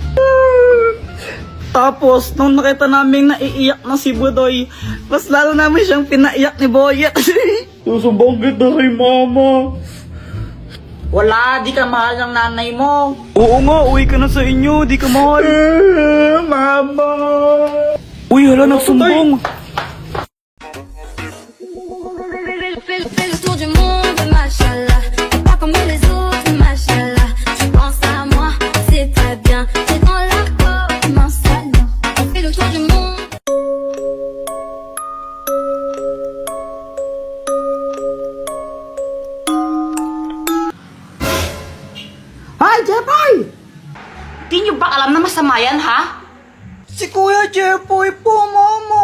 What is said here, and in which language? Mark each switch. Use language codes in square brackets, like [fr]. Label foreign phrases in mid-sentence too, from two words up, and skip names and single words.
[tl] Tapos, nung nakita namin naiiyak na si Budoy, mas lalo namin siyang pinaiyak ni Boyet. Susubong kita kay mama. Wala, di ka mahal ng nanay mo. Oo nga, uwi ka na sa inyo, di ka mahal. Mama! Uy, hala, nagsumbong. [fr] Fais le tour du monde, machallah. T'es pas comme les autres, machallah. Tu penses à moi, c'est très bien. T'es dans la peau, mince alors. On fait le tour du monde. [tl] Ay, Jepoy! Di nyo ba alam na masama yan, ha? Si Kuya Jepoy po, mama.